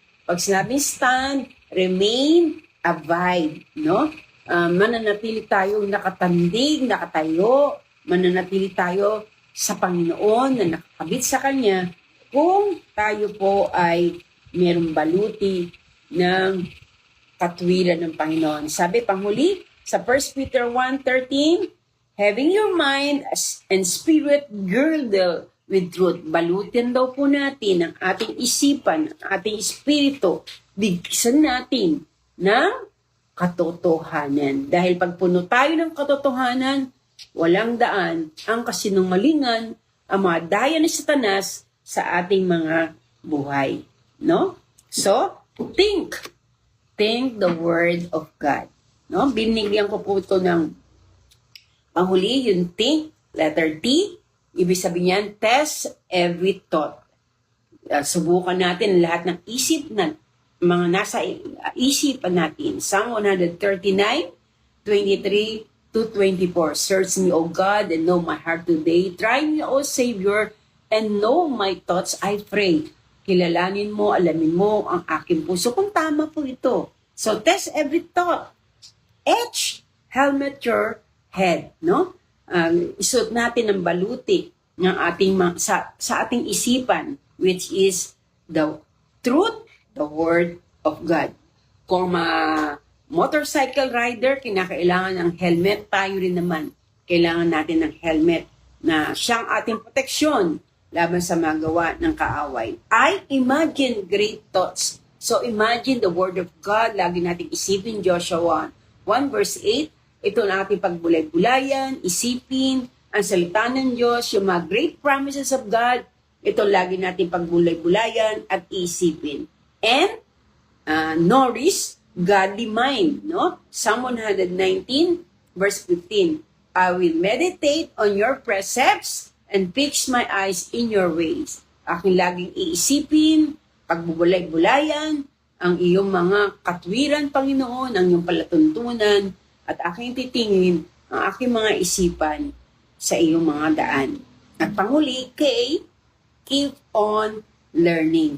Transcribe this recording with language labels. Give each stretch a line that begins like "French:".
Filipino: Pag sinabing stand, remain, abide. No? Mananatili tayo nakatandig, nakatayo, mananatili tayo sa Panginoon na nakakabit sa Kanya kung tayo po ay mayroong baluti ng katwiran ng Panginoon. Sabi panghuli sa
English: 1 Peter 1:13, having your mind and spirit girded with truth.
Filipino: Balutin daw po natin ang ating isipan, ang ating espiritu. Bigkisan natin ng katotohanan. Dahil pag puno tayo ng katotohanan, walang daan ang kasinungalingan, ang mga daya ni Satanas sa ating mga buhay.
English: No? So, think the Word of God. No?
Filipino: Binigyan ko po ito ng panghuli, yung think, letter T. Ibig sabihin niyan,
English: test every thought.
Filipino: Subukan natin lahat ng isip mga nasa isipan natin. Psalm 139:23-24.
English: Search me, O God, and know my heart today. Try me, O Savior, and know my thoughts, I pray.
Filipino: Kilalanin mo, alamin mo ang aking puso. Kung tama po ito.
English: So, test every thought. Helmet your head, no?
Filipino: Isuot natin ang baluti ng ating sa ating isipan,
English: which is the truth, the word of God.
Filipino: Kung motorcycle rider, kinakailangan ng helmet, tayo rin naman. Kailangan natin ng helmet na siyang ating proteksyon laban sa magawa ng kaaway.
English: I imagine great thoughts. So imagine the word of God,
Filipino: lagi nating isipin Joshua 1 verse 8, ito na ating pagbulay-bulayan, isipin, ang salita ng Diyos, yung mga
English: great promises of God,
Filipino: ito lagi natin pagbulay-bulayan at isipin.
English: And nourish godly mind, no? Psalm 119 verse 15, I will meditate on your precepts and fix my eyes in your ways.
Filipino: Aking laging iisipin, pagbubulay-bulayan, ang iyong mga katwiran, Panginoon, ang iyong palatuntunan, at aking titingin ang aking mga isipan sa iyong mga daan. At panguli,
English: keep on learning.